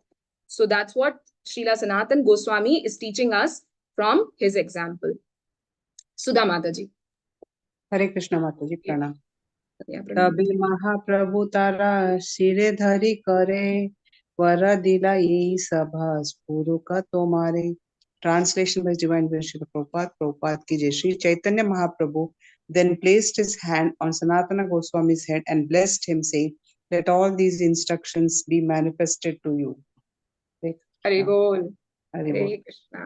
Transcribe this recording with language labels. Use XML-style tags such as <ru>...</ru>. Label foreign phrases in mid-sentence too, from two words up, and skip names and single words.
<en>So that's what Srila Sanatan Goswami is teaching us from his example. Sudha Mataji. Hare Krishna Mataji, pranam.</en> <bn>তবে মহাপ্রভু তার শিরে ধরি করে বর দিলা এ সব স্ফুরুক তোমারে.</bn> <en>Translation by Divine Worship of</en> <hi>प्रभुपाद की जय.</hi> <en>Sri Chaitanya Mahaprabhu then placed his hand on Sanatana Goswami's head and blessed him, saying, let all these instructions be manifested to you.</en> <bn>হরি বোল. হরি বোল.</bn> <en>Hare Krishna.</en>